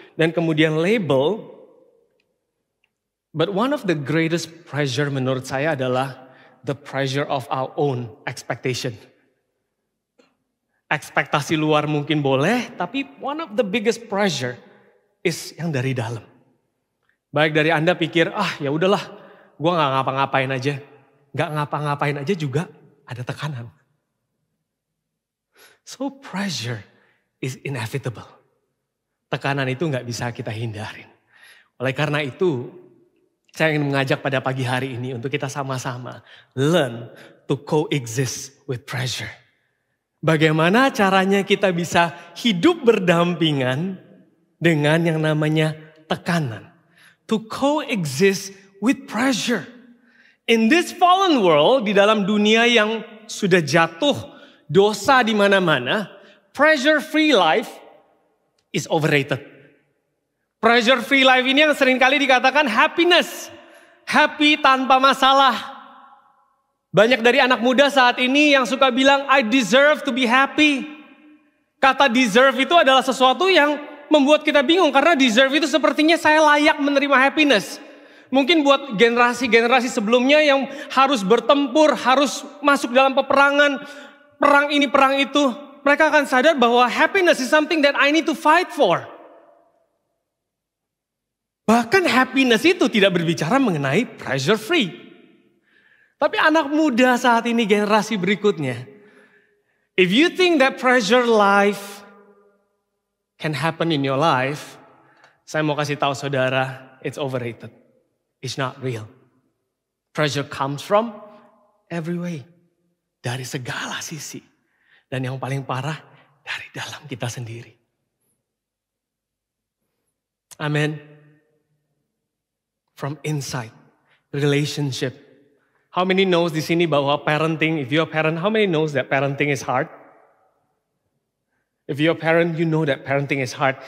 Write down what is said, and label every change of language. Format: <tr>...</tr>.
<id>Dan kemudian label.</id> <en>But one of the greatest pressure</en> <id>menurut saya adalah</id> <en>the pressure of our own expectation.</en> <id>Ekspektasi luar mungkin boleh, tapi</id> <en>one of the biggest pressure is</en> <id>yang dari dalam. Baik dari Anda pikir, ya udahlah, gue gak ngapa-ngapain aja. Gak ngapa-ngapain aja juga ada tekanan.</id> <en>So pressure is inevitable.</en> <id>Tekanan itu gak bisa kita hindarin. Oleh karena itu, saya ingin mengajak pada pagi hari ini untuk kita sama-sama</id> <en>learn to coexist with pressure.</en> <id>Bagaimana caranya kita bisa hidup berdampingan dengan yang namanya tekanan.</id> <en>To coexist with pressure. In this fallen world,</en> <id>di dalam dunia yang sudah jatuh dosa di mana-mana,</id> <en>pressure-free life is overrated.</en> <id>Pressure-free life ini yang seringkali dikatakan happiness. Happy tanpa masalah. Banyak dari anak muda saat ini yang suka bilang,</id> <en>I deserve to be happy.</en> <id>Kata deserve itu adalah sesuatu yang membuat kita bingung karena deserve itu sepertinya saya layak menerima happiness. Mungkin buat generasi-generasi sebelumnya yang harus bertempur, harus masuk dalam peperangan, perang ini, perang itu. Mereka akan sadar bahwa</id> <en>happiness is something that I need to fight for.</en> <id>Bahkan happiness itu tidak berbicara mengenai pressure free. Tapi anak muda saat ini, generasi berikutnya,</id> <en>if you think that pressure life can happen in your life,</en> <id>saya mau kasih tahu saudara,</id> <en>it's overrated. It's not real. Pressure comes from every way.</en> <id>Dari segala sisi. Dan yang paling parah, dari dalam kita sendiri. Amen.</id> <en>From inside, relationship. How many knows</en> <id>di sini bahwa</id> <en>parenting, if you're a parent, how many knows that parenting is hard? If you're a parent, you know that parenting is hard.</en>